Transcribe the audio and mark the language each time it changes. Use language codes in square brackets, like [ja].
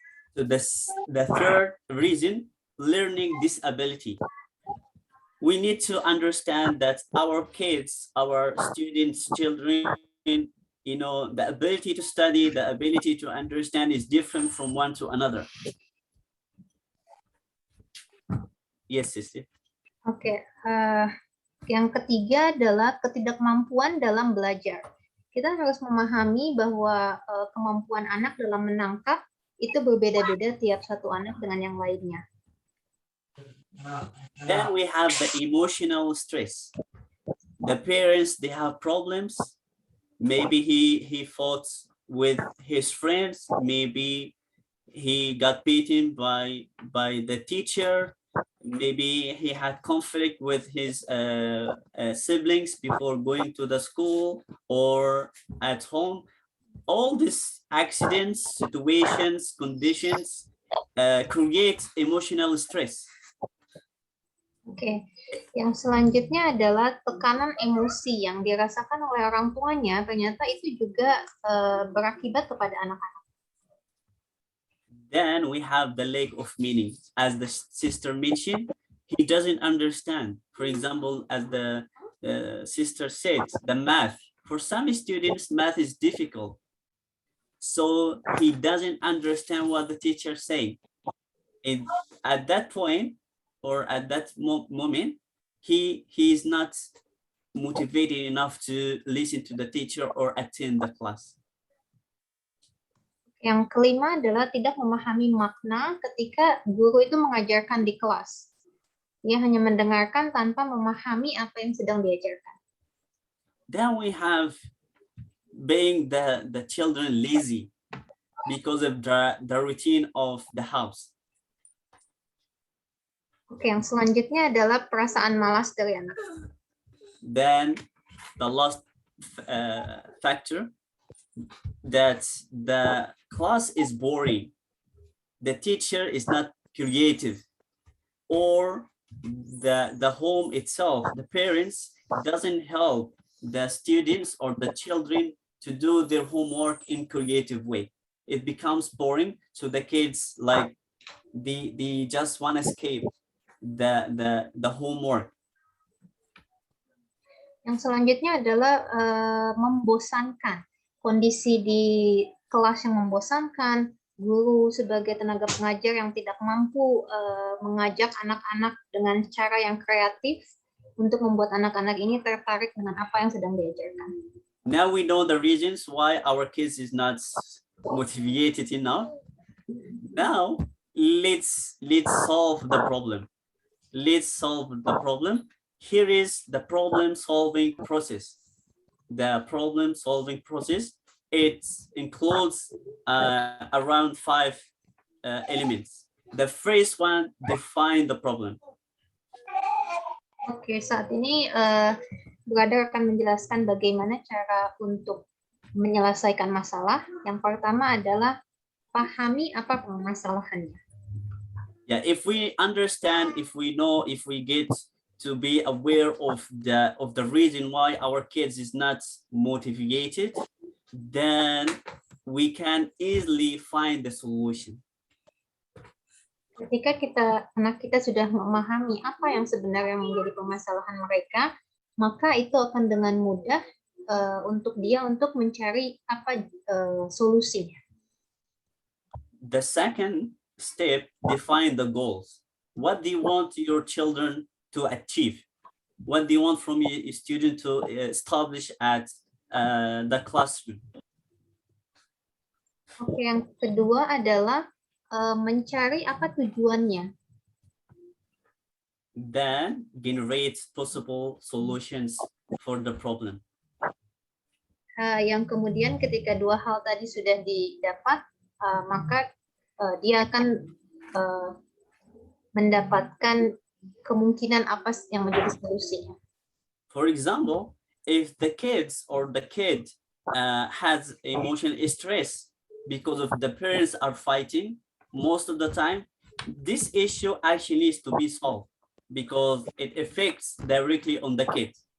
[en] So the third reason, learning disability. We need to understand that our kids, our students, children, you know, the ability to study, the ability to understand is different from one to another. Yes, sister. [id] Oke, yang ketiga adalah ketidakmampuan dalam belajar. Kita harus memahami bahwa kemampuan anak dalam menangkap itu berbeda-beda tiap satu anak dengan yang lainnya. [en] Then we have the emotional stress. The parents, they have problems. Maybe he fought with his friends. Maybe he got beaten by the teacher. Maybe he had conflict with his siblings before going to the school or at home. All these accidents, situations, conditions create emotional stress. [id] Oke, yang selanjutnya adalah tekanan emosi yang dirasakan oleh orang tuanya, ternyata itu juga berakibat kepada anak-anak. [en] Then we have the lack of meaning. As the sister mentioned, he doesn't understand. For example, as the sister said, the math. For some students, math is difficult. So he doesn't understand what the teacher say. And at that point, or at that moment, he is not motivated enough to listen to the teacher or attend the class. [id] Yang kelima adalah tidak memahami makna ketika guru itu mengajarkan di kelas. Dia hanya mendengarkan tanpa memahami apa yang sedang diajarkan. [en] Then we have being the children lazy because of the routine of the house. [id] Oke, yang selanjutnya adalah perasaan malas dari anak. [en] Then the last factor, that the class is boring. The teacher is not creative, or the home itself, the parents doesn't help the students or the children to do their homework in creative way. It becomes boring, so the kids like they just want to escape the homework. [id] Yang selanjutnya adalah membosankan. Kondisi di kelas yang membosankan, guru sebagai tenaga pengajar yang tidak mampu mengajak anak-anak dengan cara yang kreatif untuk membuat anak-anak ini tertarik dengan apa yang sedang diajarkan. [en] Now we know the reasons why our kids is not motivated enough. Now let's solve the problem. Let's solve the problem. Here is the problem solving process. The problem solving process, it includes around 5 elements. The first one, define the problem. [id] Oke, saat ini brother akan menjelaskan bagaimana cara untuk menyelesaikan masalah. Yang pertama adalah pahami apa permasalahannya. [en] Yeah, if we understand, if we know, if we get to be aware of the reason why our kids is not motivated, then we can easily find the solution. [id] Ketika anak kita sudah memahami apa yang sebenarnya menjadi permasalahan mereka, maka itu akan dengan mudah untuk dia untuk mencari apa solusinya. [en] The second step, define the goals. What do you want your children to achieve? What do you want from a student to establish at the classroom? [id] Oke, yang kedua adalah mencari apa tujuannya. [en] Then generate possible solutions for the problem. [id] Yang kemudian ketika dua hal tadi sudah didapat, maka dia akan mendapatkan kemungkinan apa yang menjadi solusinya. [en] For example, if the kids or the kid has emotional stress because of the parents are fighting, most of the time, this issue actually needs to be solved because it affects directly on the kid.